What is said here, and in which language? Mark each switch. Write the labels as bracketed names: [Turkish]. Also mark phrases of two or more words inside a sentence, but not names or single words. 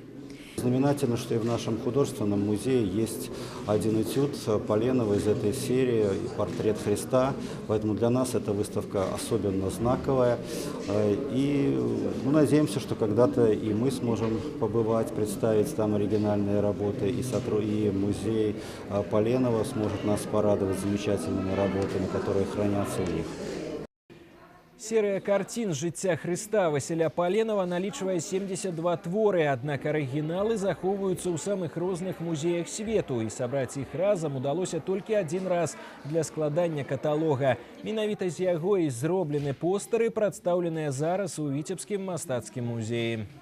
[Russian] Знаменательно, что и в нашем художественном музее есть один этюд Поленова из этой серии «Портрет Христа», поэтому для нас эта выставка особенно знаковая. И надеемся, что когда-то и мы сможем побывать, представить там оригинальные работы, и музей Поленова сможет нас порадовать замечательными работами, которые хранятся у них. [Belarusian] Серыя карцін жыцця Хрыста Васіля Паленова налічвае 72 творы, аднак арыгіналы захоўваюцца ў самых розных музеях свету, і сабраць іх разам удалося толькі один раз для складання каталога. Менавіта з яго і зроблены постары, прадстаўленыя зараз у Віцебскім мастацкім музеі.